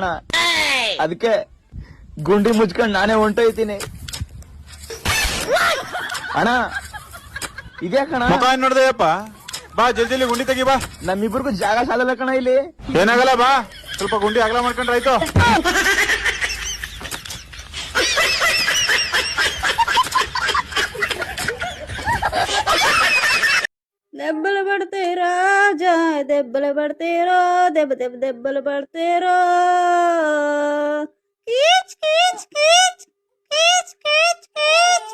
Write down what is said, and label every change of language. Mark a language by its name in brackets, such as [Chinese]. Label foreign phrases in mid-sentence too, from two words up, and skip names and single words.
[Kannada] ಅದಕ್ಕೆ ಗುಂಡಿ ಮುಚ್ಕೊಂಡ್ ನಾನೇ ಹೊಂಟೋಯ್ತೀನಿ ಅಣ್ಣ. ಇದೇ ಕಣ ನೋಡ್ದೆಯಪ್ಪ, ಬಾ ಜಲ್ದಿ ಗುಂಡಿ ತೆಗಿ ಬಾ. ನಮ್ಮಿಬ್ರಿಗೂ ಜಾಗ ಸಾಲಲ್ಲ ಕಣ ಇಲ್ಲಿ. ಏನಾಗಲ್ಲ ಬಾ, ಸ್ವಲ್ಪ ಗುಂಡಿ ಅಗಲ ಮಾಡ್ಕೊಂಡ್ರೆ ಆಯ್ತು. [Telugu] దెబ్బలు పడితే రాజా, దెబ్బలు పడితేరో, దెబ్బ దెబ్బ దెబ్బలు పడితేరో, కీచ్ కీచ్ కీచ్ కీచ్ కీచ్ కీచ్.